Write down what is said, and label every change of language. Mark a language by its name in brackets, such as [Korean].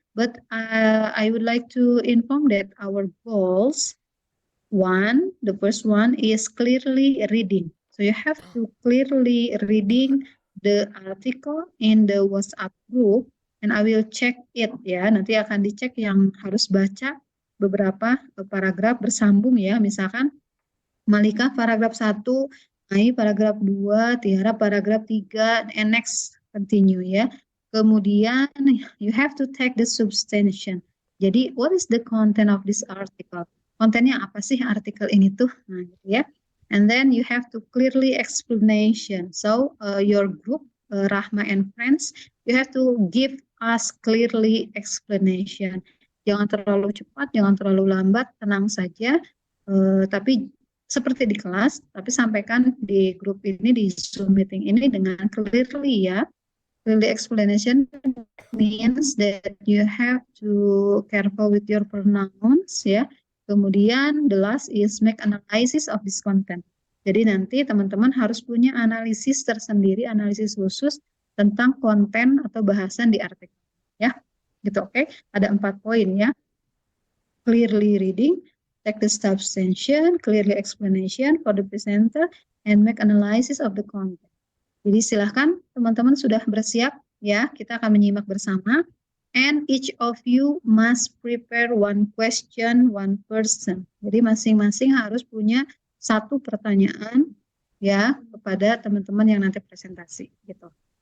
[English] But I would like to inform that our goals, the first one is clearly reading. So you have to clearly reading the article in the WhatsApp group, and I will check it ya. [Indonesian] Nanti akan dicek yang harus baca beberapa paragraf bersambung ya. Misalkan Malika paragraf 1, Ai paragraf 2, Tiara paragraf 3, [English] and next continue [Indonesian] ya. Kemudian [English] you have to take the substantion. [Indonesian] Jadi [English] what is the content of this article? [Indonesian] Kontennya apa sih artikel ini tuh? Nah, gitu ya. [English] And then you have to clearly explanation. So your group Rahma and friends, you have to give us clearly explanation. [Indonesian] Jangan terlalu cepat, jangan terlalu lambat, tenang saja. Tapi seperti di kelas, tapi sampaikan di grup ini, di Zoom meeting ini dengan clearly ya. [English] Clearly explanation means that you have to careful with your pronouns ya. [Indonesian] Kemudian [English] the last is make analysis of this content. [Indonesian] Jadi nanti teman-teman harus punya analisis tersendiri, analisis khusus tentang konten atau bahasan di artikel ya. Gitu, oke? Ada 4 poin ya. [English] Clearly reading, take the substantion, clearly explanation for the presenter, and make analysis of the content. [Indonesian] Jadi silahkan teman-teman sudah bersiap ya, kita akan menyimak bersama. [English] And each of you must prepare one question, one person. [Indonesian] Jadi masing-masing harus punya satu pertanyaan ya kepada teman-teman yang nanti presentasi gitu.